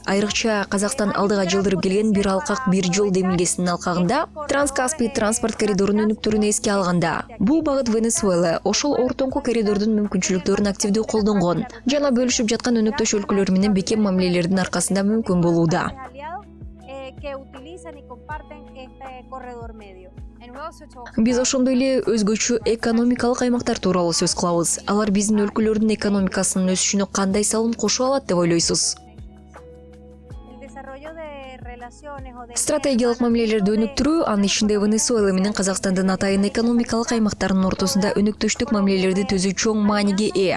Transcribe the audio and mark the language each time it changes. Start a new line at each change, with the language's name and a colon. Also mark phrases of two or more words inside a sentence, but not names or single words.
Kyrgyz: Айрыкча Казакстан алдыга жылдырып келген бир алкак бир жол демилгесинин алкагында Транскаспий транспорт коридорун өнүктүрүүнү эске алганда, бул багыт Венесуэла ошол ортоңку коридордун мүмкүнчүлүктөрүн активдүү колдонгон жана бөлүшүп жаткан өнөктөш өлкөлөр менен бекем мамилелердин аркасында мүмкүн болууда.
Spanish: Que utilizan y comparten este corredor medio.
Kyrgyz: Биз ошондой эле өзгөчө экономикалык аймактар тууралуу сөз кылабыз. Алар биздин өлкөлөрдүн экономикасынын өсүшүнө кандай салым кошо алат деп ойлойсуз? Стратегиялык мамилелерди өнүктүрүү, анын ичинде Венесуэла менен Казакстандын атайын экономикалык аймактарынын ортосунда өнөктөштүк мамилелерди түзүү чоң мааниге ээ.